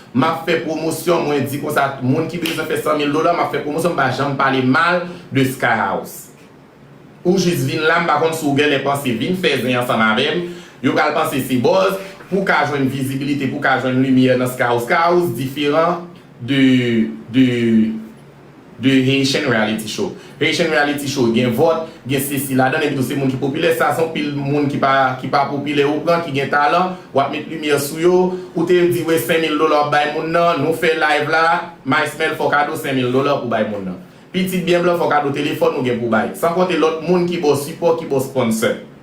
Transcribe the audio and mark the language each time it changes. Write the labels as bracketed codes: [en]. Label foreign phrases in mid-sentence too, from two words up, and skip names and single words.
[ht] M ap fè pwomosyon, mwen di konsa, moun ki bezwen fè san mil dola, m ap fè pwomosyon, m pa janm pale mal de Sky House. Ou jis vin la, m pa kont sou gen lè panse, vin fè zen ansanm avè m, yo pral panse se boz, pou ka jwenn vizibilite, pou ka jwenn limyè nan Sky House. Sky House diferan de, de, de Haitian reality show. Haitian reality show, gen vòt, gen se si la dan, epi tou se moun ki popilè, sa son pil moun ki pa, ki pa popilè ou pran, ki gen talan, w ap met limyè sou yo, ou te di, wè, senk mil dola bay moun nan, nou fè live la, My Smell fò kado senk mil dola pou bay moun nan. Pitit byen blan fò kado telefòn nou gen pou bay. San konte lòt moun ki bò sipòt, ki bò sponsor.